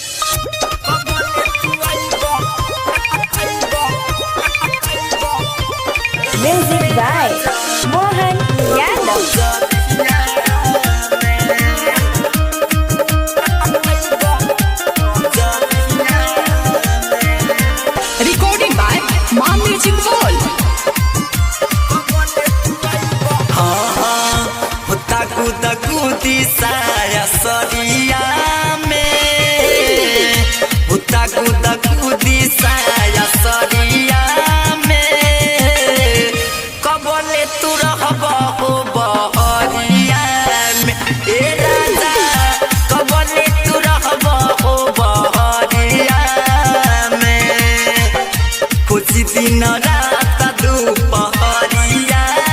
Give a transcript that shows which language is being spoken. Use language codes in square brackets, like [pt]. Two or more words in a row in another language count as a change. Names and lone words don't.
[en] Music by Mohan Yadav. Recording by Mom Music World. [bho] कूदी साया सरिया में उता कूदी साया सरिया में कबले तू रहब हो बहरिया में ए राजा कबले तू रहब हो बहरिया में कुछ दिन रात दोपहरिया